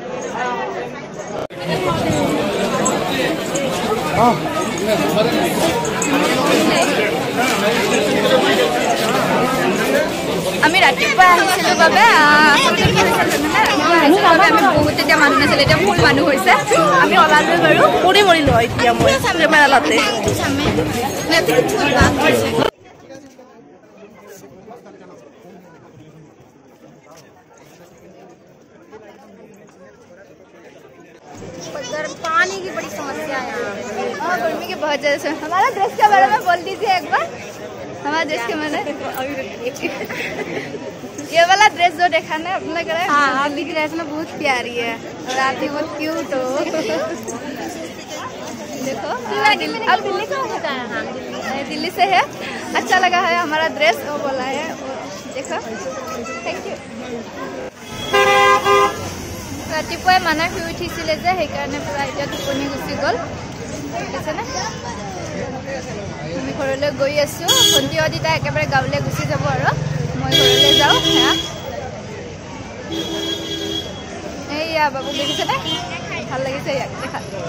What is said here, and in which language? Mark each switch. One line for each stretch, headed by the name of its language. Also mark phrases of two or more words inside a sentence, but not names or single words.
Assamese: আমি ৰাতিপুৱা আহিছিলোঁ বাবে আমি বহুত এতিয়া মানুহ নাছিলে, এতিয়া ফুল মানুহ হৈছে, আমি ওলালোঁ বাৰু, পৰি মৰিলোঁ এতিয়া মই কেমেৰাতে।
Hindi: पानी की बड़ी समस्या है यहाँ, गर्मी की बहुत ज़्यादा। हमारा ड्रेस के बारे में बोल दीजिए एक बार, हमारा ड्रेस के बारे में। ये वाला ड्रेस जो देखा ना अपना करे, हाँ आपकी ड्रेस में बहुत प्यारी है और आप भी बहुत क्यूट हो। देखो अब दिल्ली से होता है, हाँ दिल्ली से है, अच्छा लगा है हमारा ड्रेस, वो बोला है, देखो
English: thank you.
Assamese: ৰাতিপুৱাই মানা শুই উঠিছিলে যে, সেইকাৰণে পূৰা এতিয়া টোপনি গুচি গ'ল, দেখিছেনে? আমি ঘৰলৈ গৈ আছোঁ, ভণ্টিহঁত এতিয়া একেবাৰে গাঁৱলৈ গুচি যাব আৰু মই ঘৰলৈ যাওঁ। সেয়া এইয়া বাবু দেখিছেনে, ভাল লাগিছে ইয়াক দেখাত।